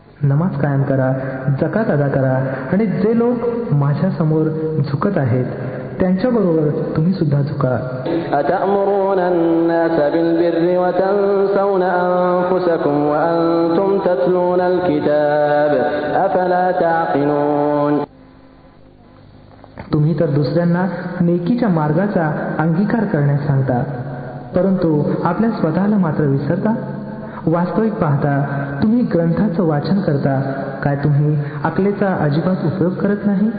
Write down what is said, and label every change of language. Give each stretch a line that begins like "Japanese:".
Marathi: नमाज कायम करा, जकात अदा करा आणि जे लोक माझ्या समोर झुकत आहेत त्यांच्याबरोबर तुम्ही सुद्धा झुका.
Arabic: أتأمرون الناس بالبر وتنسون أنفسكم وأنتم تتلون الكتاب أفلا تعقلون.
Marathi: तुम्ही तर दुसऱ्यांना नेकीच्या मार्गाचा अंगीकार करण्यास सांगता परंतु आपल्या स्वतःला मात्र विसरता. वास्तविक पाहता तुम्ही ग्रंथाचं वाचन करता, काय तुम्ही अकलेचा अजिबात उपयोग करत नाही.